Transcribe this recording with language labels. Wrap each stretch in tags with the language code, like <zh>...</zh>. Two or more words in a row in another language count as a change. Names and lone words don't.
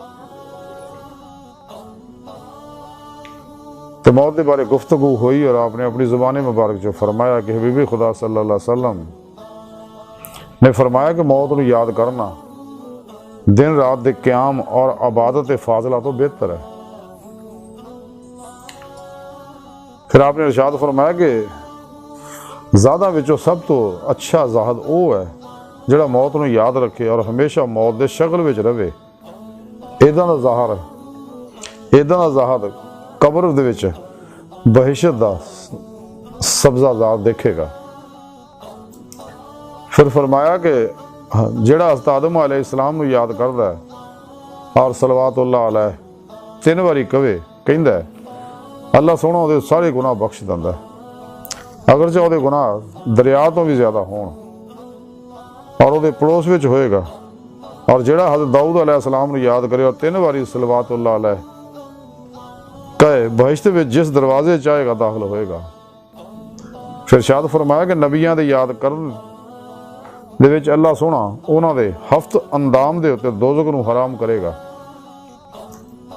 <ur>تو موت کے بارے گفتگو ہوئی اور آپ نے اپنی زبان مبارک جو فرمایا کہ حبیب خدا</ur> <ar>صلی اللہ علیہ وسلم</ar> <ur>نے فرمایا کہ موت کو یاد کرنا</ur> <pa>دن رات دے قیام</pa> <ur>اور عبادت فاضلہ تو بہتر ہے۔</ur> <pa>پھر آپ نے ارشاد فرمایا کہ زیادہ وچوں سب تو اچھا زاہد او ہے جڑا موت نو یاد رکھے اور ہمیشہ موت دے شغل وچ رہے۔ ایداں دا زاہد قبر دے وچ بہشت دا سبزہ زاد دیکھے گا۔ پھر فرمایا کہ جڑا حضرت آدم</pa> <ar>علیہ السلام</ar> <pa>نو یاد کردا ہے اور</pa> <ar>صلوات اللہ علیہ</ar> <pa>3 واری کہندا ہے اللہ سونا وہ سارے گناہ بخش دیندا ہے اگرچہ وہ گناہ دریا تو بھی زیادہ ہون اور وہ پڑوس وچ ہوئے گا۔ اور جڑا حضرت داؤد</pa> <ar>علیہ السلام</ar> <pa>نو یاد کرے اور 3 واری</pa> <ar>صلوات اللہ علیہ</ar> <pa>کہے بہشت وچ جس دروازے چاہے گا داخل ہوئے گا۔ پھر ارشاد فرمایا کہ نبیاں دے یاد کرن دے وچ اللہ سونا انہاں دے ہفت اندام دے اوتے دوزخ نو حرام کرے گا</pa>